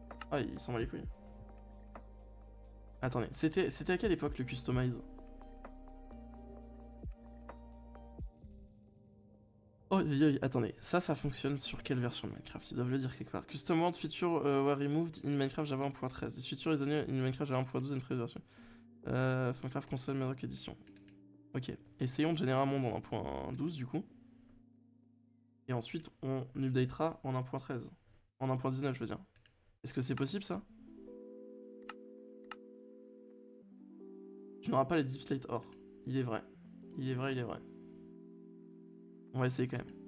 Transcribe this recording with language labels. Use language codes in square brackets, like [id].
[fr] Ah il s'en bat les couilles. Attendez, c'était à quelle époque le Customize? Oh aïe aïe, attendez, ça fonctionne sur quelle version de Minecraft? Ils doivent le dire quelque part. [en] Custom World feature were removed in Minecraft Java 1.13. This feature is only in Minecraft Java 1.12 and previous version. Minecraft console Bedrock Edition. [fr] Ok, essayons de générer un monde en 1.12 du coup. Et ensuite on updatera en 1.13. En 1.19 je veux dire. Est-ce que c'est possible ça? Tu n'auras pas les Deep Slate Or. Il est vrai. Il est vrai, il est vrai. On va essayer quand même.